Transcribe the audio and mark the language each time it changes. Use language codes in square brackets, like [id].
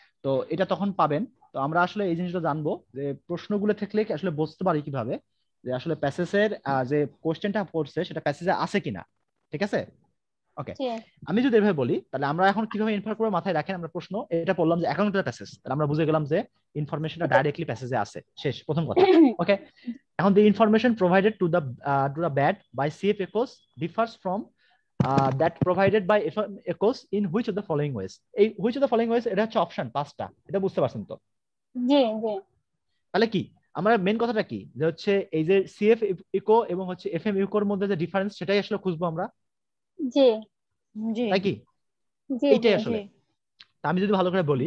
[bn] তো এটা তখন পাবেন। তো আমরা আসলে এই জিনিসটা জানবো যে প্রশ্নগুলো থেকে কি আসলে বুঝতে পারি কিভাবে যে আসলে প্যাসেজের যে কোশ্চেনটা পড়ছে সেটা প্যাসেজে আছে কিনা। ঠিক আছে, ওকে। জি আমি যদি এভাবে বলি তাহলে আমরা এখন কিভাবে ইনফার করবো, মাথায় রাখেন। আমরা প্রশ্ন এটা বললাম যে অ্যাকাউন্ট টু দ্য প্যাসেজ, তাহলে আমরা বুঝে গেলাম যে ইনফরমেশনটা ডাইরেক্টলি প্যাসেজে আছে, শেষ, প্রথম কথা। ওকে, এখন [en] the information provided to the bad by CF echoes differs from that provided by FM echoes in which of the following ways? [bn] এই [en] which of the following ways [bn] এটা হচ্ছে অপশন পাঁচটা, এটা বুঝতে পারছেন তো? জি জি তাহলে কি আমরা মেন কথাটা কি যে হচ্ছে এই যে সিএফ ইকো এবং হচ্ছে এফএম ইকোর মধ্যে যে ডিফারেন্স সেটাই আসলে খুঁজবো আমরা, জি জি তাই কি? জি জি এইটাই জি আসলে। তা আমি যদি ভালো করে বলি,